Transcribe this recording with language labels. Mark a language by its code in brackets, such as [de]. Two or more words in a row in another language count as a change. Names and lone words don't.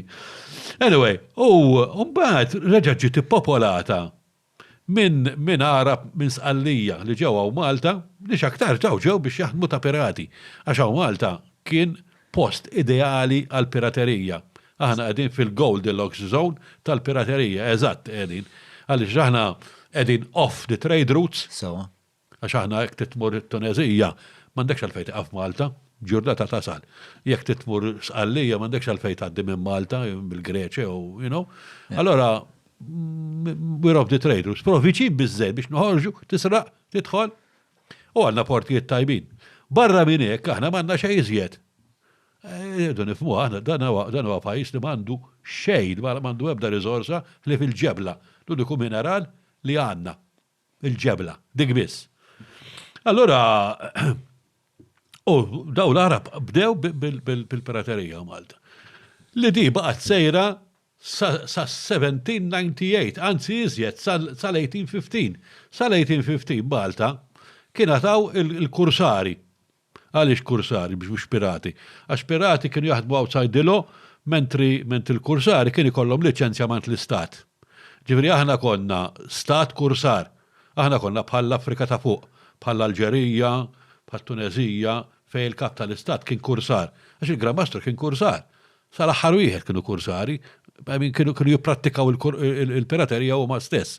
[mt] Anyway, u mbagħad reġgħet ġiet ippopolata minn Arab minn Sqallija li ġew hawn Malta li x'aktar ġew biex jaħdmu ta' pirati. Għax hawn Malta kien post ideali għal piraterija. Aħna qegħdin fil- [en] Goldilocks zone [mt] tal-piraterija, eżatt qegħdin. Għaliex aħna qegħdin [en] off the trade routes. [mt] Għax aħna jekk titmur it-Tunezija m'għandekx għalfejn tiqaf Malta, ġurnata tasal. Jekk titmur Sqallija m'għandekx għalfejn tgħaddi minn Malta, bil-Greċja u Allora [en] we're off the trade routes. [mt] Però viċin biżżejjed biex noħorġu, tisraq, tidħol u għandna portijiet tajbin. Barra minn hekk aħna m'għandna xejn iżjed. Nifhmu aħna dan huwa pajjiż li m'għandu xejn, m'għandu ebda riżorsa li fil-ġebla. L-uniku mineral li għandna il-ġebla, dik biss. Allora, daw l-Arab bdew bil-piraterija Malta. Li di baqgħet sejra sa 1798, anzi iżjed sal-1815. Sal-1815 Malta kien taw il-kursari. Għaliex kursari biex pirati. Għax pirati kienu jaħdmu [en] outside the law, [mt] mentri il-kursari kien ikollhom liċenzjament l-istat. Ġifieri aħna konna stat kursar. Aħna konna bħal Afrika ta' fuq, bħal Alġerija, bħal Tunezija, fejn il-kap tal-istat kien kursar. Għax il-Gran Mastru kien kursar. Sal-aħħar wieħed kienu kursari, kienu jipprattikaw il-piraterija huma stess.